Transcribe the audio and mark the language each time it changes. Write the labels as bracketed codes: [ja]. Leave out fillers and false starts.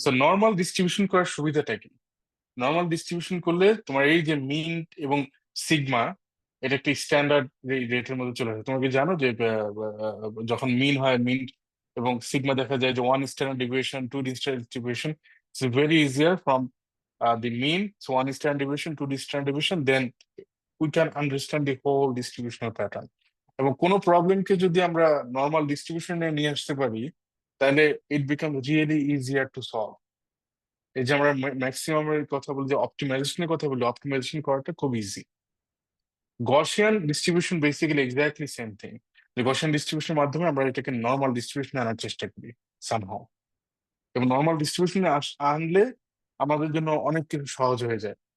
[bn] So normal distribution করার সুবিধাটা কি? নর্মাল ডিস্ট্রিবিউশন করলে তোমার এই যে মিন এবং সিগমা, এটা একটা স্ট্যান্ডার্ড রেটের মধ্যে চলে আসে। তোমাকে জানো যে যখন মিন হয়, মিন এবং সিগমা দেখা যায় যে 1 standard deviation, 2 standard deviation. [en] It's very easier from the mean, so 1 standard deviation, 2 standard deviation, then we can understand the whole distributional pattern. [bn] এবং কোনো প্রবলেমকে যদি আমরা নর্মাল ডিস্ট্রিবিউশনে নিয়ে আসতে পারি, তাহলে [en] It become really easier to solve. [bn] এই যে আমরা ম্যাক্সিমামের কথা বলি, যে অপটিমাইজেশনের কথা বলি, অপটিমাইজেশন করাটা খুব easy. Gaussian distribution basically exactly same thing. যে গসিয়ান ডিস্ট্রিবিউশনের মাধ্যমে আমরা এটাকে নর্মাল ডিস্ট্রিবিউশনে আনার চেষ্টা করি সামহাও, এবং নর্মাল ডিস্ট্রিবিউশনে আনলে আমাদের জন্য অনেক কিছু সহজ হয়ে যায়।